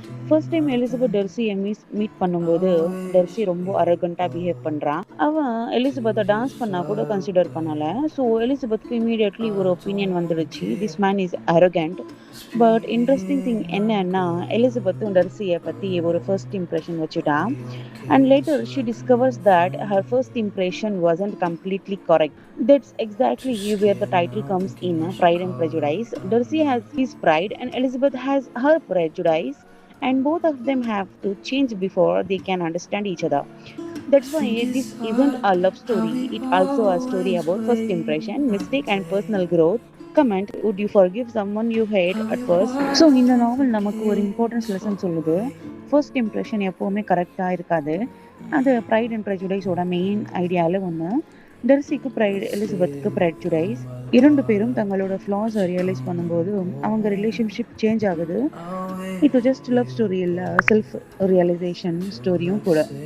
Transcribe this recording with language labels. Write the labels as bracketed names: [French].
[Tamil] First time Elizabeth டர்சிய meet பண்ணும்போது, டர்சி ரொம்ப அரகன்ட்டா behave பண்றான். அவன் எலிசபெத்த டான்ஸ் பண்ணா கூட கன்சிடர் பண்ணல. ஸோ எலிசபெத்க்கு இம்மீடியட்லி ஒரு ஒப்பீனியன் வந்துடுச்சு. [English] This man is arrogant. [Tamil] But interesting thing என்னன்னா, எலிசபெத்தும் டர்சிய பத்தி ஒரு ஃபர்ஸ்ட் இம்ப்ரெஷன் வச்சுட்டா. [English] And later she discovers that her first impression wasn't completely correct. That's exactly where the title comes in, Pride and Prejudice. Darcy has his pride and Elizabeth has her prejudice, and both of them have to change before they can understand each other. That's why this isn't a love story, it's also a story about first impression, mistake, and personal growth. Comment: would you forgive someone you hate at first? [Tamil] So இந்த நாவல் நமக்கு ஒரு importance lesson சொல்லுது. First impression எப்போவுமே கரெக்டாக இருக்காது. அது fried and ப்ரெஜுடைஸோட main ஐடியாவில் ஒன்று. டெர்சிக்கு ப்ரைட், எலிசபெத்துக்கு ப்ரெஜுடைஸ். 2 பேரும் தங்களோட ஃப்ளாஸை ரியலைஸ் பண்ணும்போது அவங்க ரிலேஷன்ஷிப் சேஞ்ச் ஆகுது. இது ஜஸ்ட் லவ் ஸ்டோரி இல்லை, செல்ஃப் ரியலைசேஷன் ஸ்டோரியும் கூட.